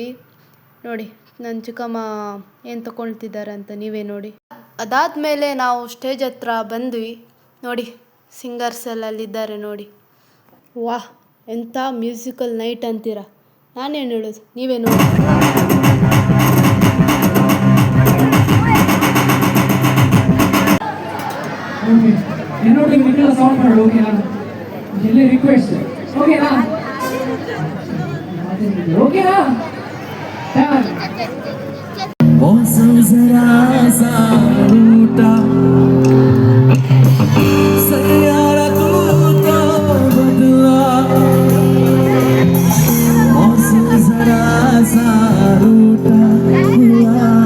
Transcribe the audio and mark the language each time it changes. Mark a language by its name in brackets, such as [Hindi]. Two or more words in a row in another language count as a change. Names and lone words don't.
[Kannada] ನೋಡಿ ನನ್ನ ಚಿಕ್ಕಮ್ಮ ಏನು ತೊಗೊಳ್ತಿದ್ದಾರೆ ಅಂತ ನೀವೇ ನೋಡಿ. ಅದಾದಮೇಲೆ ನಾವು ಸ್ಟೇಜ್ ಹತ್ರ ಬಂದ್ವಿ. ನೋಡಿ ಸಿಂಗರ್ಸ್ ಎಲ್ಲ ಅಲ್ಲಿದ್ದಾರೆ ನೋಡಿ. ವಾಹ್, ಎಂಥ [English] musical night [Kannada] ಅಂತೀರಾ. ನಾನೇನು ಹೇಳೋದು, ನೀವೇ ನೋಡಿ. [Tamil] என்னோட வீட்டில் சவுண்ட் பண்ணு. ஓகேனா? இல்லை ரிக்வெஸ்ட். ஓகேனா? ஓகேனா? [Hindi] मौसम जरा सा रूठा, सैयारा तू तो बदला, मौसम जरा सा रूठा हुआ.